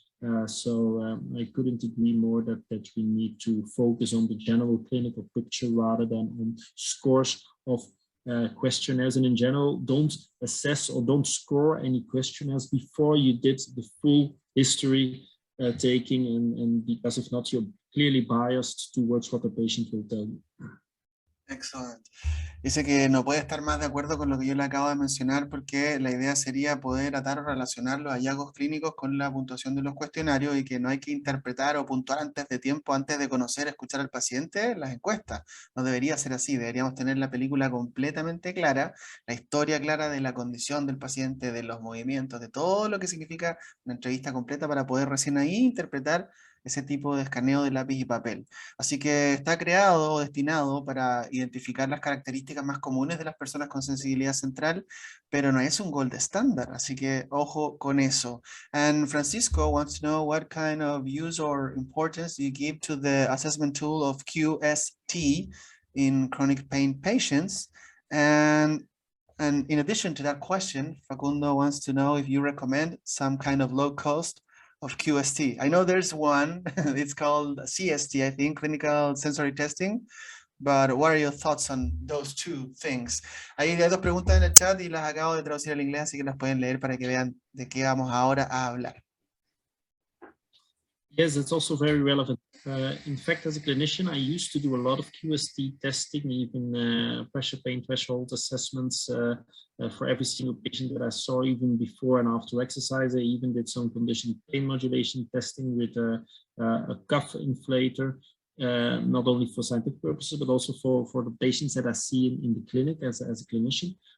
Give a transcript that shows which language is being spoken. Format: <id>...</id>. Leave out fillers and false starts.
<en>I couldn't agree more that we need to focus on the general clinical picture rather than on scores of questionnaires. And in general, don't assess or don't score any questionnaires before you did the full history taking, and because if not, you're clearly biased towards what the patient will tell you. Excellent.</en> <es>Dice que no puede estar más de acuerdo con lo que yo le acabo de mencionar, porque la idea sería poder atar o relacionar los hallazgos clínicos con la puntuación de los cuestionarios, y que no hay que interpretar o puntuar antes de tiempo, antes de conocer, escuchar al paciente, las encuestas. No debería ser así, deberíamos tener la película completamente clara, la historia clara de la condición del paciente, de los movimientos, de todo lo que significa una entrevista completa para poder recién ahí interpretar ese tipo de escaneo de lápiz y papel. Así que está creado o destinado para identificar las características más comunes de las personas con sensibilidad central, pero no es un gold estándar, así que ojo con eso.</es> <en>And Francisco wants to know what kind of use or importance you give to the assessment tool of QST in chronic pain patients. And in addition to that question, Facundo wants to know if you recommend some kind of low cost of QST? I know there's one, it's called CST, I think, clinical sensory testing. But what are your thoughts on those two things?</en> <es>Ahí hay dos preguntas en el chat y las acabo de traducir al inglés, así que las pueden leer para que vean de qué vamos ahora a hablar.</es> <en>Yes, it's also very relevant. In fact, as a clinician, I used to do a lot of QST testing, even pressure pain threshold assessments for every single patient that I saw, even before and after exercise. I even did some conditioned pain modulation testing with a cuff inflator, not only for scientific purposes, but also for the patients that I see in the clinic as a clinician.</en>